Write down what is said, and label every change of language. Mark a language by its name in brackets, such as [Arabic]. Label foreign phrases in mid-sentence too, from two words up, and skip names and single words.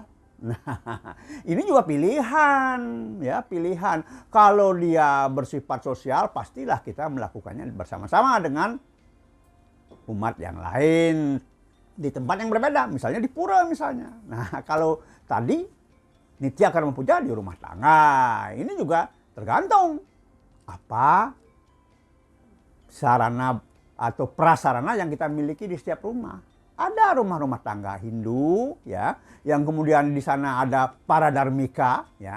[Indonesian] Nah, ini juga pilihan, ya, pilihan. Kalau dia bersifat sosial, pastilah kita melakukannya bersama-sama dengan umat yang lain di tempat yang berbeda, misalnya di pura misalnya. Nah, kalau tadi [Sanskrit] nitya karma puja [Indonesian] di rumah tangga, ini juga tergantung apa sarana atau prasarana yang kita miliki di setiap rumah. Ada rumah-rumah tangga Hindu ya, yang kemudian di sana ada para dharmika ya.